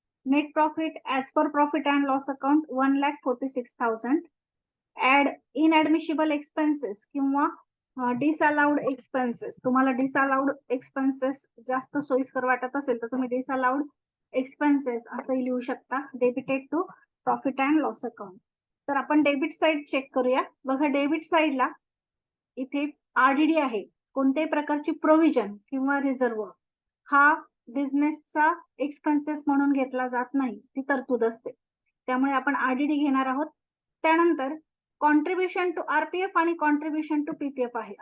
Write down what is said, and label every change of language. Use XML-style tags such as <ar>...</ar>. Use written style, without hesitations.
<en>Net profit as per profit and loss account 1,46,000. Add inadmissible expenses किंवा disallowed expenses.</en> <mr>तुम्हाला disallowed expenses जास्त सोयीस्कर वाटत असेल तर तुम्ही disallowed expenses असंही लिहू शकता.</mr> <en>Debited to profit and loss account.</en> <mr>तर आपण डेबिट साइड चेक करूया. बघा, डेबिट साइडला इथे आरडीडी आहे. कोणत्याही प्रकारची प्रोव्हिजन किंवा रिझर्व हा बिझनेसचा एक्सपेन्सेस म्हणून घेतला जात नाही, ती तरतूद असते. त्यामुळे आपण आरडीडी घेणार आहोत. त्यानंतर कॉन्ट्रीब्युशन टू आरपीएफ आणि कॉन्ट्रीब्युशन टू पीपीएफ आहे.</mr>